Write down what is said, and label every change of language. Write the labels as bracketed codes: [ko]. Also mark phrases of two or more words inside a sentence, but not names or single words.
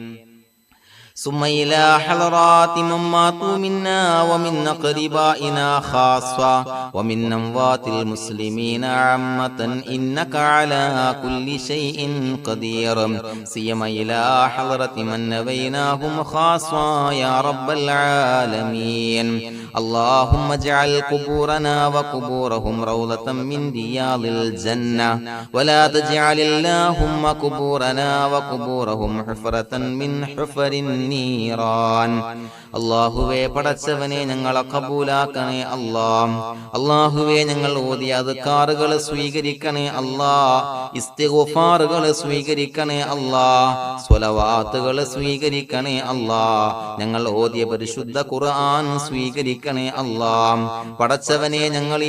[ar] ثم إلى حضرات من ماتوا منا ومن أقربائنا خاصة ومن أموات المسلمين عامة إنك على كل شيء قدير سيما إلى حضرة من نبيناهم خاصة يا رب العالمين اللهم اجعل قبورنا وقبورهم روضة من رياض الجنة ولا تجعل اللهم قبورنا وقبورهم حفرة من حفر النيران [ml] അല്ലാഹുവേ പടച്ചവനെ ഞങ്ങളെ കബൂലാക്കണേ അല്ലാഹ് അല്ലാഹുവേ ഞങ്ങൾ ഓതിയ അദ്കാറുകൾ സ്വീകരിക്കണേ അല്ലാഹ് ഇസ്തിഗ്ഫാറുകൾ സ്വീകരിക്കണേ അല്ലാഹ് സ്വലവാത്തുകൾ സ്വീകരിക്കണേ അല്ലാഹ് ഞങ്ങൾ ഓതിയ പരിശുദ്ധ ഖുർആൻ സ്വീകരിക്കണേ അല്ലാഹ് പടച്ചവനെ ഞങ്ങളിൽ